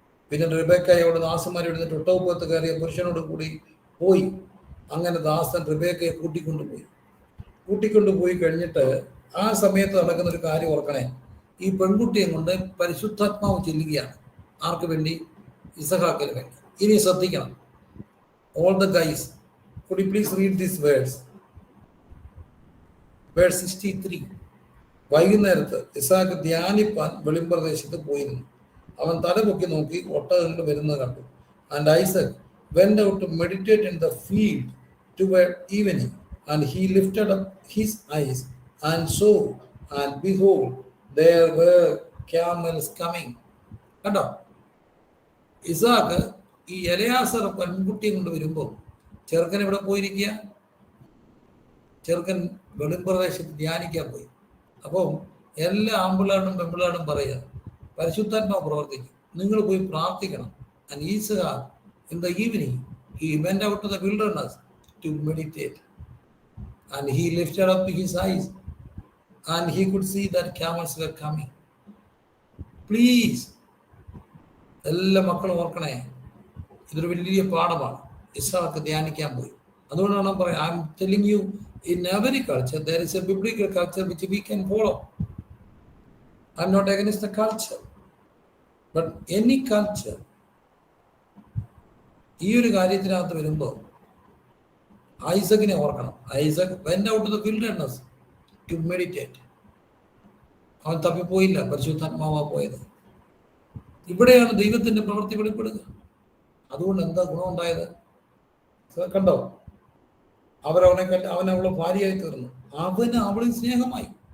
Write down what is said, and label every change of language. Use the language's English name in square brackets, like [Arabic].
[Malayalam] പിന്നെ റിബേക്കയോട് ദാസന്മാരെ എടുത്തിട്ട് ഒട്ടകപ്പുറത്ത് കയറിയ പുരുഷനോട് കൂടി പോയി. അങ്ങനെ ദാസൻ റിബേക്കയെ കൂട്ടിക്കൊണ്ടുപോയി കഴിഞ്ഞിട്ട് ആ സമയത്ത് നടക്കുന്ന ഒരു കാര്യം ഓർക്കണേ. ഈ പെൺകുട്ടിയെ കൊണ്ട് പരിശുദ്ധാത്മാവ് ചെല്ലുകയാണ്. ആർക്ക് വേണ്ടി? ഇസഹാക്കിന് വേണ്ടി. ഇനി ശ്രദ്ധിക്കണം. [English] All the guys, could you please read these words? Verse 63. [Malayalam] വൈകുന്നേരത്ത് ഇസാക്ക് ധ്യാനിപ്പാൻ വെളിമ്പ്രദേശത്ത് പോയിരുന്നു. അവൻ തലപൊക്കി നോക്കി ഒട്ടകങ്ങൾ വരുന്നത് കണ്ടു. [English] And Isaac went out to meditate in the field toward evening, and he lifted up his eyes and saw, and behold, there were camels coming. [Malayalam] കണ്ടോ? ഇസാക്ക് ഈ എലയാസർ പെൺകുട്ടിയെ കൊണ്ട് വരുമ്പോൾ ചെറുക്കൻ ഇവിടെ പോയിരിക്കുക. ചെറുക്കൻ വെളിമ്പ്രദേശത്ത് ധ്യാനിക്കാൻ പോയി. അപ്പോൾ എല്ലാ ആമ്പിളാടും പെമ്പിളാടും പറയുക, പരിശുദ്ധാത്മാവ് പ്രവർത്തിക്കും, നിങ്ങൾ പോയി പ്രാർത്ഥിക്കണം. [English] And Isaac in the evening he went out to the wilderness to meditate, and he lifted up his eyes and he could see that camels were coming. [Malayalam] Please, എല്ലാ മക്കളും ഓർക്കണേ, ഇതൊരു വലിയ പാഠമാണ്. ഇസ്ഹാക്ക് ധ്യാനിക്കാൻ പോയി. അതുകൊണ്ടാണ് പറയാം, [English] I am telling you, in every culture there is a biblical culture which we can follow. I am not against the culture, but any culture [Malayalam] ഈ ഒരു കാര്യത്തിനകത്ത് വരുമ്പോൾ ഐസക്കിനെ ഓർക്കണം. [English] Isaac went out to the wilderness to meditate. [Malayalam] അവൻ തപ്പിപ്പോയില്ല, പരിശുദ്ധാത്മാവാ പോയത്. ഇവിടെയാണ് ദൈവത്തിന്റെ പ്രവൃത്തി വെളിപ്പെടുക. അതുകൊണ്ട് എന്താ ഗുണമുണ്ടായത്? കണ്ടോ? അവൻ അവളെ ഭാര്യയായി തീർന്നു. അവന് അവളിൽ സ്നേഹമായി.